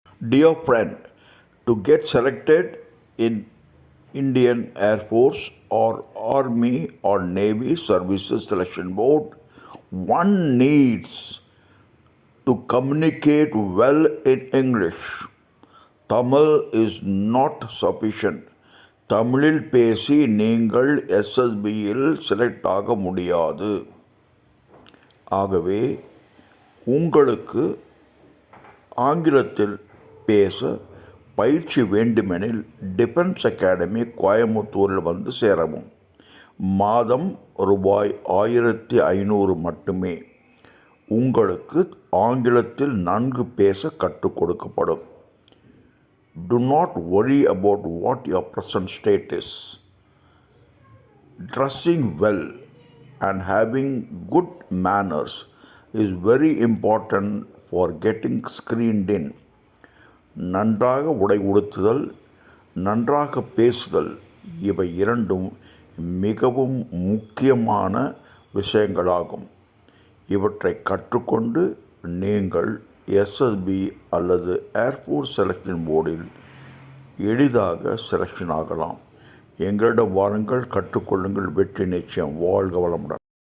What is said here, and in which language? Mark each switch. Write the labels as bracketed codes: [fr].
[en] Dear friend, to get selected in Indian Air Force or Army or Navy Services Selection Board, one needs to communicate well in English. Tamil is not sufficient. [ta] தமிழில் பேசி நீங்கள் எஸ்எஸ்பியில் select ஆக முடியாது. ஆகவே உங்களுக்கு ஆங்கிலத்தில் பேச பயிற்சி வேண்டுமெனில் டிஃபென்ஸ் அகாடமி கோயம்புத்தூரில் வந்து சேரவும். மாதம் ரூபாய் 1500 மட்டுமே. உங்களுக்கு ஆங்கிலத்தில் நன்கு பேச கற்றுக் கொடுக்கப்படும். [en] Do not worry about what your present state is. Dressing well and having good manners is very important for getting screened in. [ta] நன்றாக உடை உடுத்துதல், நன்றாக பேசுதல் இவை இரண்டும் மிகவும் முக்கியமான விஷயங்களாகும். இவற்றை கற்றுக்கொண்டு நீங்கள் எஸ்எஸ்பி அல்லது ஏர்ஃபோர்ஸ் செலெக்ஷன் போர்டில் எளிதாக செலெக்ஷன் ஆகலாம். எங்களிடம் வாருங்கள், கற்றுக்கொள்ளுங்கள், வெற்றி நிச்சயம். வாழ்க வளமுடன்.